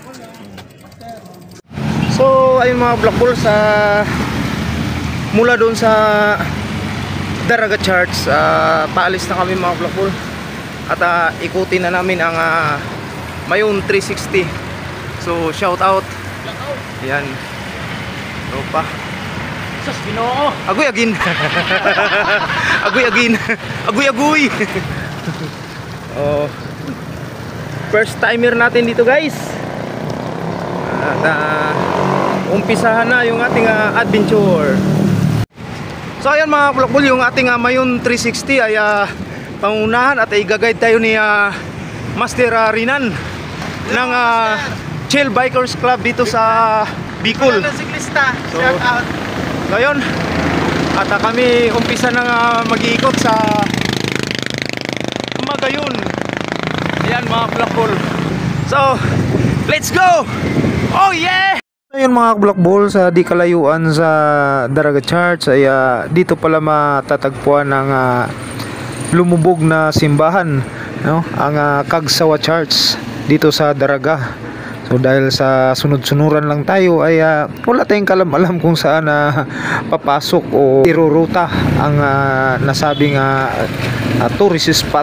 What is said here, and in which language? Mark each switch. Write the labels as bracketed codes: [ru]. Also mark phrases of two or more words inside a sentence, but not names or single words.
[tl] So ayun mga bulakbol, sa mula doon sa Daraga Church, paalis na kami mga bulakbol. At ikutin na namin ang Mayon 360. So shout out. Yan. Tropa. Sus Ginoo. Agoy agin. Agoy agin. Agoy agoy. Oh. [en] First timer [tl] natin dito, guys. At umpisahan na yung ating adventure. So ayan mga kabulakbol, yung ating Mayon 360 ay pangunahan at i-guide tayo ni Master Rinan ng Chill Bikers Club dito sa Bicol. So ayun, at kami umpisa na mag-iikot sa Magayon. Ayan mga kabulakbol. [en] So let's go! Oh yeah! [tl] Ayun mga kabulakbol, sa di kalayuan sa Daraga Church ay dito pala matatagpuan ng lumubog na simbahan, no? Ang Kagsawa Church dito sa Daraga. So dahil sa sunod-sunuran lang tayo ay wala tayong kalam-alam kung saan papasok o iruruta ang nasabing [en] tourist spot.